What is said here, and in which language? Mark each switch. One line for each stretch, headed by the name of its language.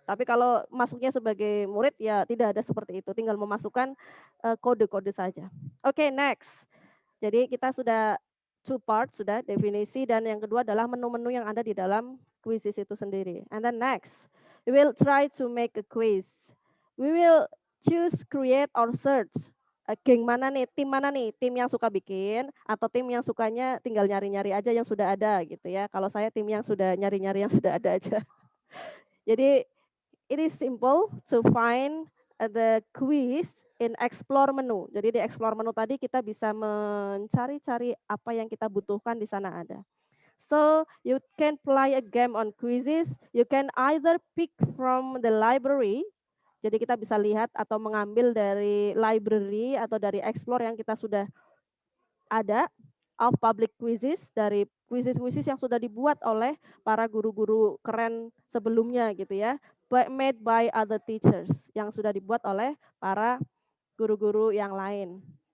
Indonesian: Tapi kalau masuknya sebagai murid ya tidak ada seperti itu. Tinggal memasukkan kode-kode saja. Oke, next. Jadi kita sudah two parts, sudah definisi, dan yang kedua adalah menu-menu yang ada di dalam quizzes itu sendiri.
English: And then next, we will try to make a quiz. We will choose, create, or search.
Indonesian: Geng mana nih, tim yang suka bikin, atau tim yang sukanya tinggal nyari-nyari aja yang sudah ada gitu ya. Kalau saya tim yang sudah nyari-nyari yang sudah ada aja.
English: Jadi it is simple to find the quiz in explore menu.
Indonesian: Jadi di explore menu tadi kita bisa mencari-cari apa yang kita butuhkan di sana ada.
English: So you can play a game on quizzes. You can either pick from the library.
Indonesian: Jadi kita bisa lihat atau mengambil dari library atau dari explore yang kita sudah ada,
English: of public quizzes,
Indonesian: dari quizzes yang sudah dibuat oleh para guru-guru keren sebelumnya gitu ya,
English: made by other teachers,
Indonesian: yang sudah dibuat oleh para guru-guru yang lain.